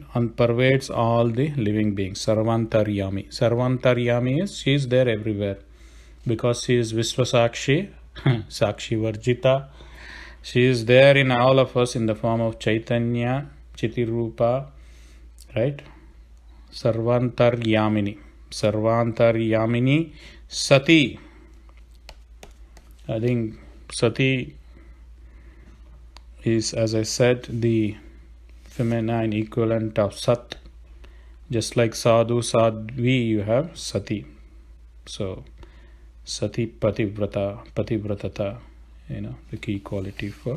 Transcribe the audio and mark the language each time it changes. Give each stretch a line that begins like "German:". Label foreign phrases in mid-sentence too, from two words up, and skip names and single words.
English: And pervades all the living beings. Sarvantaryami. Sarvantaryami is she is there everywhere because she is
Sanskrit: Visvasakshi, Sakshi Varjita.
English: She is there in all of us in the form of Chaitanya, Chitirupa, right?
Sanskrit: Sarvantaryamini. Sarvantaryamini Sati.
English: I think Sati is, as I said, the feminine equivalent of Sat. Just like Sadhu, Sadhvi, you have Sati.
Sanskrit: So Sati Pativrata, Pativratata,
English: the key quality for.